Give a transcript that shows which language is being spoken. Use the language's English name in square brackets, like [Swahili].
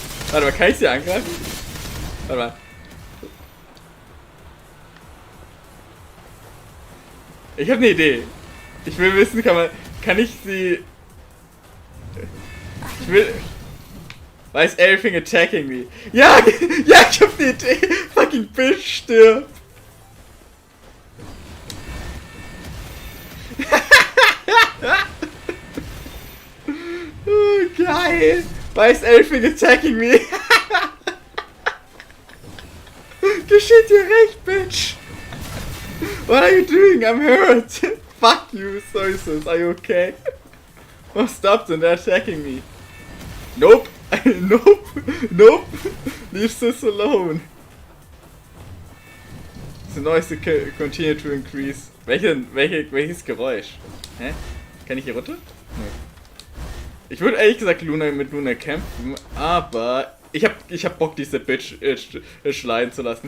[German] Warte mal, kann ich sie angreifen? Warte mal. Ich habe eine Idee. Ich will wissen, kann ich sie... Ich will... [English] Why is everything attacking me? [German] Ja, ja, ich hab die Idee. Fucking Bitch stirbt. Oh, geil. [English] Why is everything attacking me? [German] Du steht hier recht, Bitch. [English] What are you doing? I'm hurt. Fuck you, sorry sis. Are you okay? Oh, stop them. They're attacking me. Nope. Nope. Nope. Leave sis alone. The noise continue to increase. [German] Welches Geräusch? Hä? Kann ich hier runter? Nee. Ich würde ehrlich gesagt mit Luna kämpfen, aber ich hab Bock, diese Bitch schleien zu lassen.